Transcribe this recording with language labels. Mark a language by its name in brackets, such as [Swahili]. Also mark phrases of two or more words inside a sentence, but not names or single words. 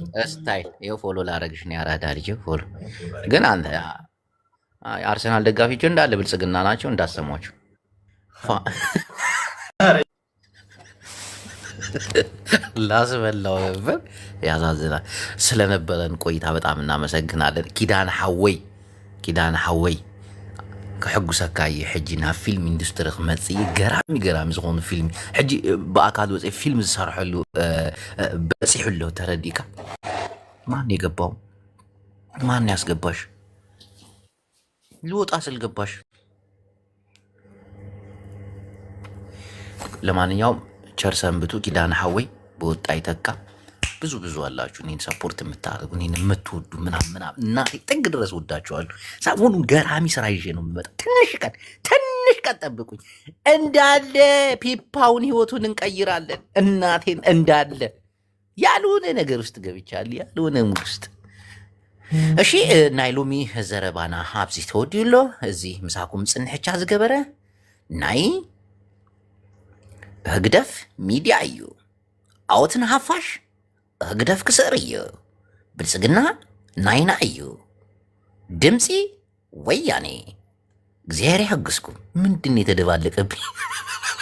[Amharic] ስታይል ይኸው ፎሎ ላረግሽ ነው። ያራዳ ልጅ ፎሎ። ግን አንተ አርሰናል ደጋፊዎች እንዳለ ብልጽግና ናቸው እንዳሰሟቸው። ላስበላው ነበር። ያሳዝናል። ስለነበረን ቆይታ በጣም እናመሰግናለን። [Tigrinya] ኪዳነ ሐወይ ክሕጉሰካ እየ ሕጂ ናብ ፊልም ኢንዱስትሪ ክመፅእ ገራሚ ዝኾኑ ፊልም ሕጂ ብኣካል ወፅእ ፊልም ዝሰርሐሉ በፂሑ ኣሎ። ተረዲእካ [Amharic] ማን የገባው? ማን ያስገባሽ? ልወጣ ስል ገባሽ። ለማንኛውም ቸር ሰንብቱ። ኪዳነ ሐወይ በወጣ ይተካ። ብዙ አላችሁ እኔን ሰፖርት የምታደርጉ እኔን የምትወዱ ምናምን እናቴ ጥግ ድረስ ወዳችኋለሁ። ሰሞኑን ገራሚ ስራ ይዤ ነው የምመጣ። ትንሽ ቀን ጠብቁኝ። እንዳለ ፒፓውን ህይወቱን እንቀይራለን። እናቴን እንዳለ ያልሆነ ነገር ውስጥ ገብቻለሁ፣ ያልሆነ ሙድ ውስጥ። እሺ [Tigrinya] ናይ ሎሚ ዘረባና ኣብዚ ተወዲዩሎ እዚ ምሳኩም ፅንሕቻ ዝገበረ ናይ ህግደፍ ሚድያ እዩ። ኣወትን ሃፋሽ ህግደፍ ክስር እዩ። ብልጽግና ናይና እዩ። ድምፂ ወያኔ። እግዚአብሔር ያግዝኩም። [Amharic] ምንድን የተደባለቀብኝ?